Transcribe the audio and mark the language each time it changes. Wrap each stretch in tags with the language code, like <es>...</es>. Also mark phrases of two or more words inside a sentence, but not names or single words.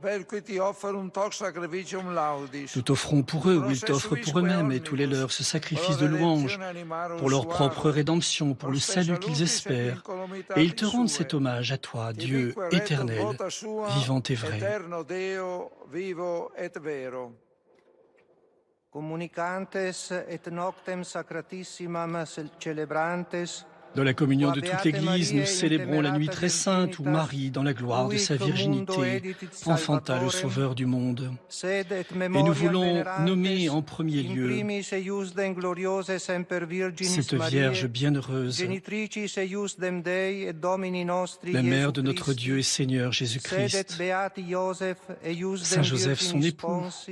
<fr>Nous t'offrons pour eux, ou ils t'offrent pour eux-mêmes, et tous les leurs, ce sacrifice de louange, pour leur propre rédemption, pour le salut qu'ils espèrent. Et ils te rendent cet hommage à toi, Dieu éternel, vivant et vrai.</fr> <la>Communicantes et noctem sacratissimam celebrantes.</la> <fr>Dans la communion de toute l'Église, nous célébrons la nuit très sainte où Marie, dans la gloire de sa virginité, enfanta le Sauveur du monde. Et nous voulons nommer en premier lieu cette Vierge bienheureuse, la mère de notre Dieu et Seigneur Jésus-Christ, Saint Joseph son époux,</fr>